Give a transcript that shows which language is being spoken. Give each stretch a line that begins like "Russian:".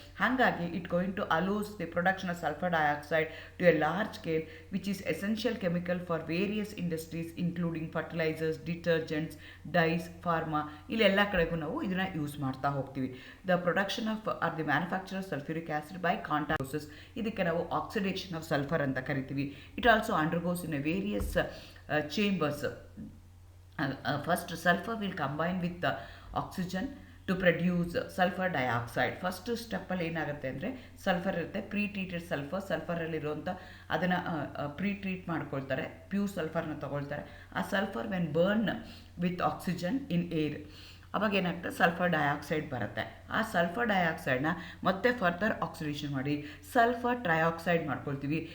English: ಹಾಗಾಗಿ it going to allows the production of sulphur dioxide to a large scale which is essential chemical for various industries including fertilisers, detergents, dyes, pharma,
Kannada: ಇಲ್ಲೆಲ್ಲ ಕಡೆಗೂ ನಾವು ಇದನ್ನು use ಮಾಡ್ತಾ ಹೋಗ್ತೀವಿ.
English: the production of or the manufacture of sulphuric acid by contact process,
Kannada: ಇದಕ್ಕೆ ನಾವು oxidation of sulphur ಅಂತ ಕರಿತೀವಿ.
English: It also undergoes in a various chambers. First sulfur will combine with the oxygen to produce sulphur dioxide.
Kannada: First ಸ್ಟೆಪ್ಪಲ್ಲಿ ಏನಾಗುತ್ತೆ ಅಂದರೆ sulphur ಇರುತ್ತೆ, pre treated ಸಲ್ಫರಲ್ಲಿರುವಂಥ ಅದನ್ನು treat ಮಾಡ್ಕೊಳ್ತಾರೆ, pure ಸಲ್ಫರ್ನ ತೊಗೊಳ್ತಾರೆ.
English: ಆ sulphur when burn with oxygen in air,
Kannada: ಅವಾಗ ಏನಾಗ್ತದೆ
English: sulphur dioxide
Kannada: ಬರುತ್ತೆ. ಆ ಸಲ್ಫರ್ ಡೈಆಕ್ಸೈಡ್ನ ಮತ್ತೆ ಫರ್ದರ್ ಆಕ್ಸಿಡೇಷನ್ ಮಾಡಿ ಸಲ್ಫರ್ ಟ್ರೈಆಕ್ಸೈಡ್ ಮಾಡ್ಕೊಳ್ತೀವಿ.